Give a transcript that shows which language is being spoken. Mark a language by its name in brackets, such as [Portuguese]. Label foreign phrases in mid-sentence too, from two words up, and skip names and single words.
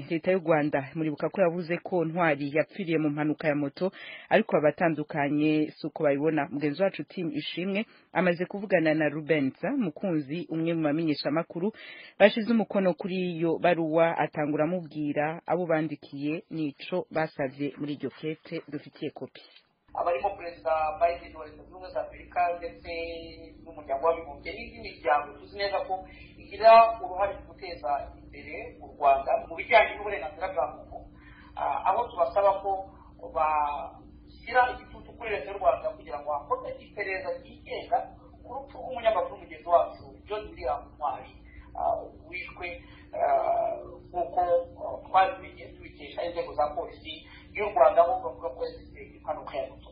[Rundi] Leta y'u Rwanda muribuka ko yavuze ko Ntwari yapfiriye mu mpanuka ya moto, ariko abatandukanye suko babibona. Mugenzi wacu Team Ishimwe amaze kuvugana na Rubenza Mukunzi, umwe mu bamenyesha makuru bashize umukono kuri iyo baruwa, atangura amubwira abo bandikiye nico basavye muri iryo kete dufitiye kopi. [Kinyarwanda] Abarimo Perezida Biden wa Leta Zunze Ubumwe za Amerika ndetse n'umuryango w'abibumbye n'indi miryango tuzi neza ko igira uruhare mu guteza imbere u Rwanda mu bijyanye n'uburenganzira bwa muntu, aho tubasaba ko bashyira igitutu kuri Leta y'u Rwanda kugira ngo hakorwe iperereza ryigenga ku rupfu rw'umunyamakuru mugenzi wacu John William Ntwari wishwe nk'uko twari tubikesha inzego za polisi y'u Rwanda, aho bavuga ko yazize impanuka ya moto.